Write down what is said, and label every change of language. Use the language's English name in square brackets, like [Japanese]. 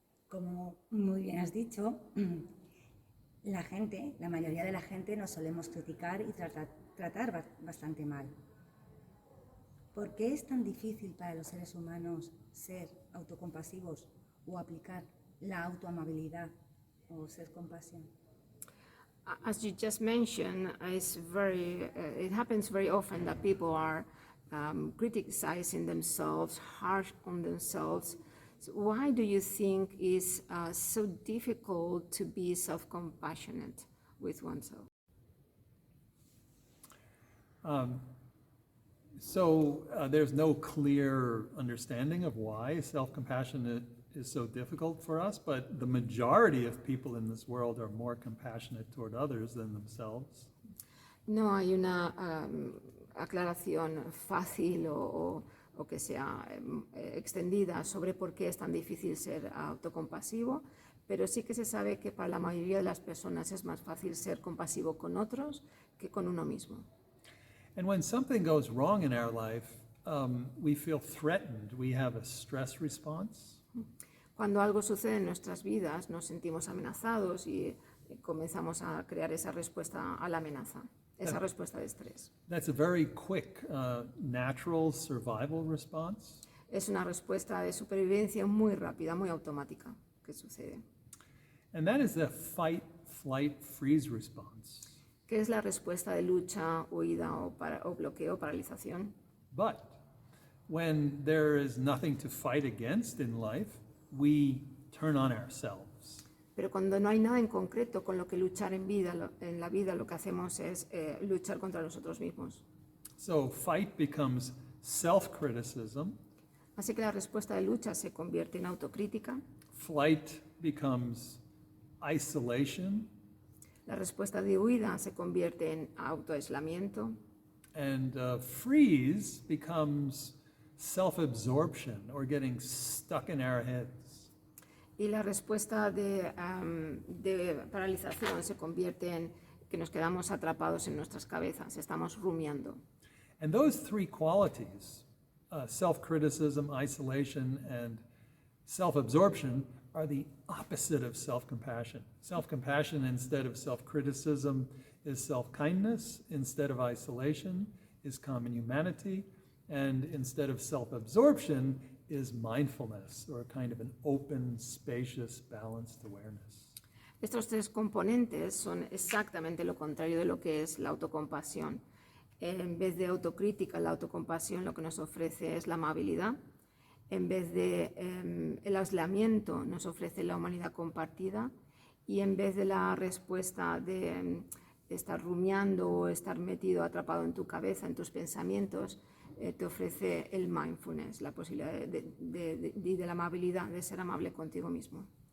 [Spanish] Como muy bien has dicho, la mayoría de la gente nos solemos criticar y tratar bastante mal. ¿Por qué es tan difícil para los seres humanos ser autocompasivos o aplicar la autoamabilidad o self-compassion? [English] As you just mentioned, it happens very often that people are criticizing themselves, harsh on themselves. So why do you think it's so difficult to be self-compassionate with oneself? There's no clear understanding of why self-compassion is so difficult for us, but the majority of people in this world are more compassionate toward others than themselves. [Spanish] No hay una aclaración fácil o que sea extendida sobre por qué es tan difícil ser autocompasivo, pero sí que se sabe que para la mayoría de las personas es más fácil ser compasivo con otros que con uno mismo. [English] And when something goes wrong in our life, we feel threatened. We have a stress response. [Spanish] Cuando algo sucede en nuestras vidas, nos sentimos amenazados y comenzamos a crear esa respuesta a la amenaza, esa respuesta de estrés. [English] That's a very quick, natural survival response. [Spanish] Es una respuesta de supervivencia muy rápida, muy automática que sucede. [English] And that is the fight, flight, freeze response. [Spanish] Que es la respuesta de lucha, huida o bloqueo, paralización. [English] But when there is nothing to fight against in life, we turn on ourselves. [Spanish] Pero cuando no hay nada en concreto con lo que luchar en la vida, lo que hacemos es luchar contra nosotros mismos. [English] So fight becomes self-criticism. [Spanish] Así que la respuesta de lucha se convierte en autocrítica. [English] Flight becomes isolation. [Spanish] La respuesta de huida se convierte en autoaislamiento. [English] And freeze becomes self-absorption or getting stuck in our heads. [Spanish] Y la respuesta de paralización se convierte en que nos quedamos atrapados en nuestras cabezas, estamos rumiando. [English] And those three qualities, self-criticism, isolation, and self-absorption, are the opposite of self-compassion. Self-compassion instead of self-criticism is self-kindness, instead of isolation is common humanity, and instead of self-absorption is mindfulness, or kind of an open, spacious, balanced awareness. [Spanish] Estos tres componentes son exactamente lo contrario de lo que es la autocompasión. En vez de autocrítica, la autocompasión lo que nos ofrece es la amabilidad. En vez de el aislamiento, nos ofrece la humanidad compartida. Y en vez de la respuesta de estar rumiando o estar metido, atrapado en tu cabeza, en tus pensamientos, te ofrece el mindfulness, la posibilidad de la amabilidad, de ser amable contigo mismo.